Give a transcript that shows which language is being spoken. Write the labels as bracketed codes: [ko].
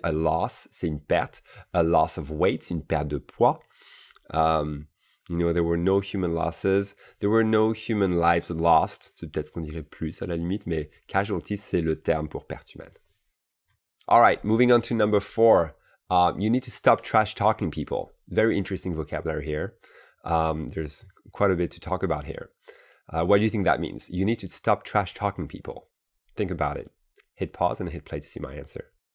[fr] A loss, c'est une perte. [en] A loss of weight, [fr] c'est une perte de poids. [en] There were no human losses. There were no human lives lost. [fr] C'est peut-être ce qu'on dirait plus à la limite, mais casualties, c'est le terme pour pertes humaines. [en] All right, moving on to number 4. You need to stop trash talking people. Very interesting vocabulary here. There's quite a bit to talk about here. What do you think that means? You need to stop trash talking people. Think about it. Hit pause and hit play to see my answer.